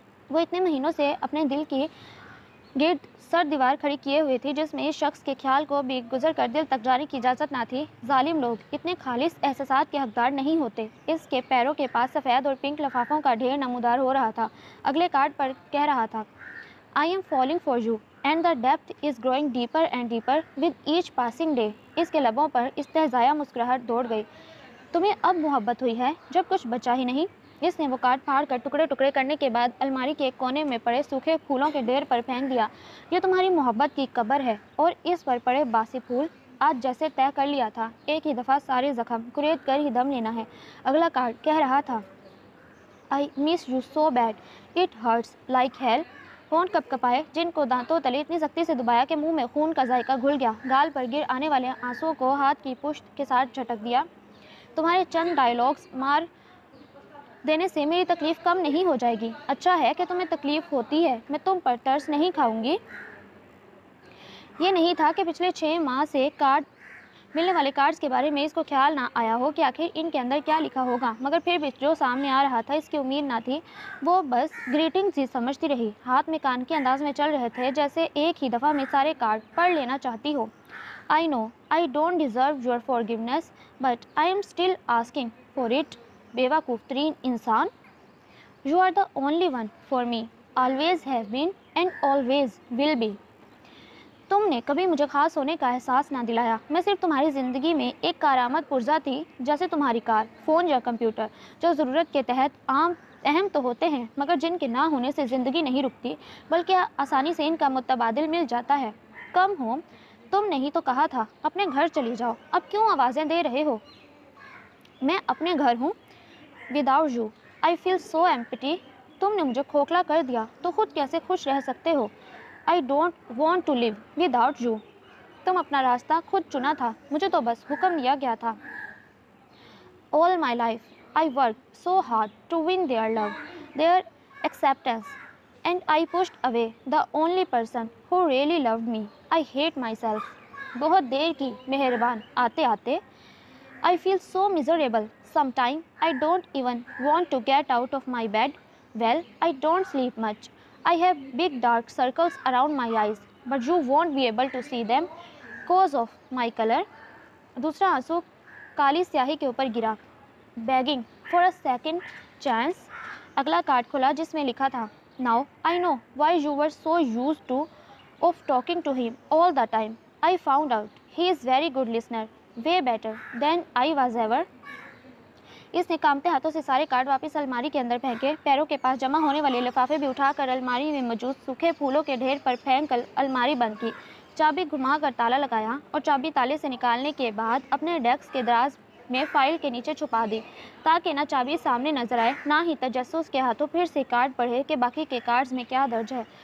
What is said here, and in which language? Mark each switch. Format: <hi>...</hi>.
<ur>وہ اتنے مہینوں سے اپنے دل کی گرد سر دیوار کھڑی کیے ہوئے تھی جس میں اس شخص کے خیال کو بھی گزر کر دل تک جانے کی اجازت نہ تھی. ظالم لوگ اتنے خالص احساسات کے حقدار نہیں ہوتے. اس کے پیروں کے پاس سفید اور پنک لفافوں کا ڈھیر نمودار ہو رہا تھا. اگلے کارڈ پر کہہ رہا تھا</ur> <en>I am falling for you and the depth is growing deeper and deeper with each passing day.</en> <ur>اس کے لبوں پر استہزائیہ مسکراہٹ دوڑ گئی. تمہیں اب محبت ہوئی ہے جب کچھ بچا ہی نہیں. اس نے وہ کارڈ پھاڑ کر ٹکڑے ٹکڑے کرنے کے بعد الماری کے ایک کونے میں پڑے سوکھے پھولوں کے ڈھیر پر پھینک دیا. یہ تمہاری محبت کی قبر ہے اور اس پر پڑے باسی پھول. آج جیسے طے کر لیا تھا, ایک ہی دفعہ سارے زخم کرید کر ہی دم لینا ہے. اگلا کارڈ کہہ رہا تھا</ur> <en>I miss you so bad. It hurts like hell.</en> <ur>ہونٹ کپ کپائے جن کو دانتوں تلے اتنی سختی سے دبایا کہ منہ میں خون کا ذائقہ گھل گیا. گال پر گر آنے والے آنسوؤں کو ہاتھ کی پشت کے ساتھ جھٹک دیا. تمہارے چند ڈائیلاگز مار دینے سے میری تکلیف کم نہیں ہو جائے گی. اچھا ہے کہ تمہیں تکلیف ہوتی ہے, میں تم پر ترس نہیں کھاؤں گی. یہ نہیں تھا کہ پچھلے 6 ماہ سے ملنے والے کارڈز کے بارے میں اس کو خیال نہ آیا ہو کہ آخر ان کے اندر کیا لکھا ہوگا, مگر پھر بھی جو سامنے آ رہا تھا اس کی امید نہ تھی. وہ بس گریٹنگز ہی سمجھتی رہی. ہاتھ میں کان کے انداز میں چل رہے تھے جیسے ایک ہی دفعہ میں سارے کارڈ پڑھ لینا چاہتی ہو.</ur> <en>I know I don't deserve your forgiveness but I am still asking for it.</en> <ur>بیوقوف ترین انسان.</ur> <en>You are the only one for me. Always have been and always will be.</en> <ur>تم نے کبھی مجھے خاص ہونے کا احساس نہ دلایا. میں صرف تمہاری زندگی میں ایک کارآمد پرزہ تھی, جیسے تمہاری کار, فون یا کمپیوٹر, جو ضرورت کے تحت اہم تو ہوتے ہیں مگر جن کے نہ ہونے سے زندگی نہیں رکتی بلکہ آسانی سے ان کا متبادل مل جاتا ہے. کم ہوم, تم نے ہی تو کہا تھا اپنے گھر چلی جاؤ. اب کیوں آوازیں دے رہے ہو؟ میں اپنے گھر ہوں.</ur> <en>Without you I feel so empty.</en> <ur>تم نے مجھے کھوکھلا کر دیا تو خود کیسے خوش رہ سکتے ہو؟</ur> <en>I don't want to live without you.</en> <ur>تم اپنا راستہ خود چنا تھا, مجھے تو بس حکم دیا گیا تھا.</ur> <en>All my life I worked so hard to win their love, their acceptance, and I pushed away the only person who really loved me. I hate myself.</en> <ur>بہت دیر کی مہربان آتے آتے.</ur> <en>I feel so miserable. Sometimes I don't even want to get out of my bed. Well, I don't sleep much. I have big dark circles around my eyes, but you won't be able to see them because of my color.</en> <ur>دوسرا آنسو کالی سیاہی کے اوپر گرا.</ur> <en>Begging for a second chance.</en> <ur>اگلا card کھولا جس میں لکھا تھا</ur> <en>Now I know why you were so used to of talking to him all the time. I found out he is very good listener. Way better than I was ever.</en> <ur>اس نے کامتے ہاتھوں سے سارے card واپس الماری کے اندر پھینکے. پیروں کے پاس جمع ہونے والے لفافے بھی اٹھا کر الماری میں موجود سوکھے پھولوں کے ڈھیر پر پھینک کر الماری بند کی. چابی گھما کر تالا لگایا اور چابی تالے سے نکالنے کے بعد اپنے ڈیسک کے دراز میں فائل کے نیچے چھپا دی تاکہ نہ چابی سامنے نظر آئے نہ ہی تجسس کے ہاتھوں پھر سے کارڈ پڑھے کہ باقی کے کارڈز میں کیا درج ہے.</ur>